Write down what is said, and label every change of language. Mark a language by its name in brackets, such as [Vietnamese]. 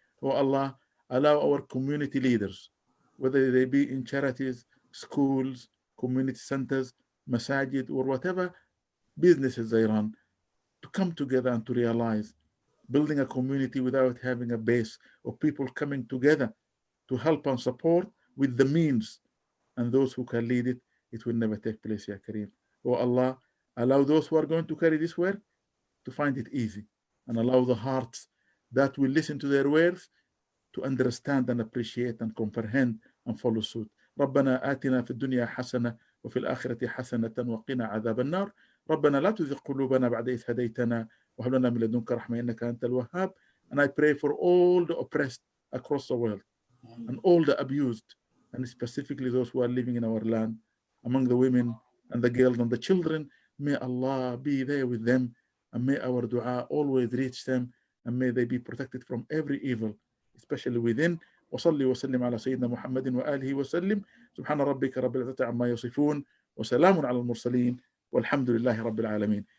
[English] Oh Allah, allow our community leaders, whether they be in charities, schools, community centers, masajid, or whatever businesses they run, to come together and to realize building a community without having a base of people coming together to help and support with the means and those who can lead it, it will never take place, Ya Kareem. Oh Allah, allow those who are going to carry this work to find it easy, and allow the hearts that will listen to their words to understand and appreciate and comprehend and follow suit. [Arabic] ربنا آتنا في الدنيا حسنة وفي الآخرة حسنة وقنا عذاب النار. ربنا لا تزغ قلوبنا بعد إذ هديتنا وهب لنا من لدنك رحمة إنك أنت الوهاب. [English] And I pray for all the oppressed across the world and all the abused, and specifically those who are living in our land, among the women and the girls and the children. May Allah be there with them, and may our dua always reach them, and may they be protected from every evil, especially within. [Arabic] وصلي وسلم على سيدنا محمد وآله وسلم. سبحان ربك رب العزة عما يصفون وسلام على المرسلين والحمد لله رب العالمين.